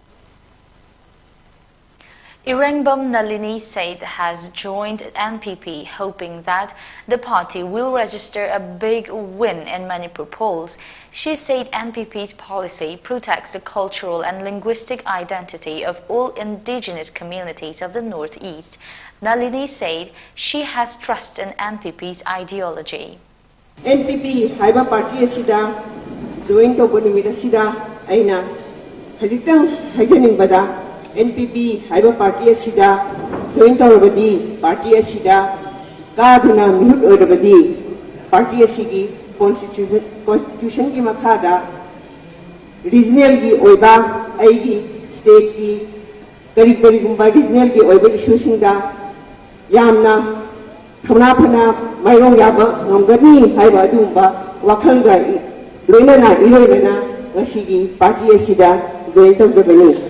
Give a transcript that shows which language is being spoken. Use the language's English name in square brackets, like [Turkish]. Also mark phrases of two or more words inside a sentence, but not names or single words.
[English] Irengbam Nalini said has joined NPP hoping that the party will register a big win in Manipur polls. She said NPP's policy protects the cultural and linguistic identity of all indigenous communities of the Northeast. Nalini said she has trust in NPP's ideology. [Manipuri] NPP haiba party asida join to bonumida asida aina hajitang hajaning bada NPP haiba party asida join to rabadi party asida kaduna mihut orabadi party asigi constitution ki makhada regional ki oiba aigi state ki kari gumba regional ki oiba issue singda yamna thona phana mairong yaba ngamgani haiba dumba wakhal ga loinana iroinana ngasigi party asida join tawjabani